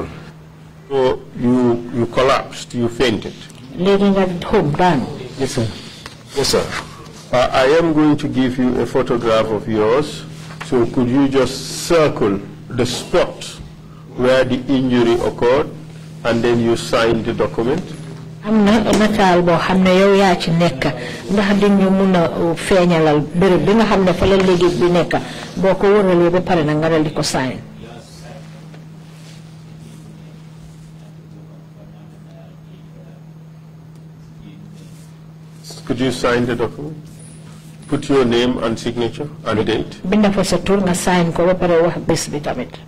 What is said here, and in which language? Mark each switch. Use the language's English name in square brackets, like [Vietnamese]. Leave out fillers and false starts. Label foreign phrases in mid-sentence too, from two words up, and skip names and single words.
[English] So you collapsed, you fainted? Yes, sir. Yes, sir. I am going to give you a photograph of yours. So could you just circle the spot where the injury occurred, and then you sign the document? [Wolof] amna nataal boo xam ne yow yaa ci nekk ndax dañu mun a feeñalal béréb bi nga xam ne fa la liggéey bi nekk boo ko wëralee ba pare na nga dal di ko sign. [English] Could you sign the document? Put your name and signature and date. [Wolof] Binda fa sa tur nga sign ko ba pare wax bés bi tamit.